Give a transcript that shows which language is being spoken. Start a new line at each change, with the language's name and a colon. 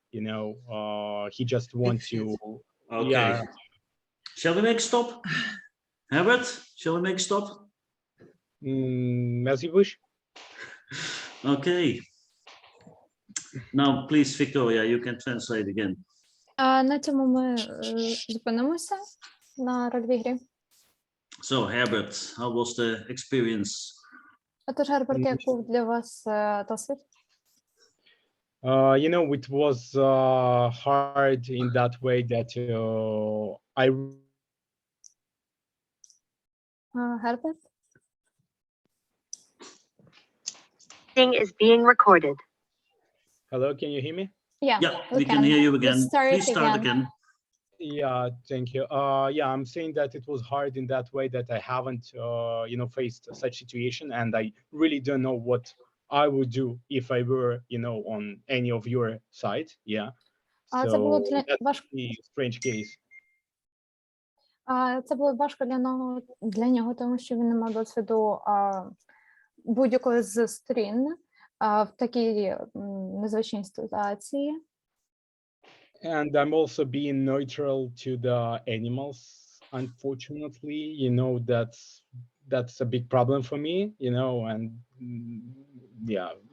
English: He just wants to. Okay. Yeah. Shall we make a stop? Herbert, shall we make a stop? As you wish. Okay. Now, please, Victoria, you can translate again.
Ukrainian: На цьому ми зупинимося на рольовій грі.
English: So, Herbert, how was the experience?
Ukrainian: Отож, Герберт, як був для вас досвід?
English: It was hard in that way that
Ukrainian: Герберт?
English: Is being recorded. Hello, can you hear me? Yeah, Yeah, we can hear you again. start Please start again. again. Yeah, thank you. Yeah, I'm saying that it was hard in that way that I haven't, faced such situation, and I really don't know what I would do if I were, on any of your side. Yeah.
Ukrainian: Це було
English: So that's
Ukrainian: важко.
English: a strange case.
Ukrainian: Це було важко для нього, тому що він не мав досвіду будь-якої з сторін в такій незвичній ситуації.
English: And I'm also being neutral to the animals. Unfortunately, that's a big problem for me, and yeah.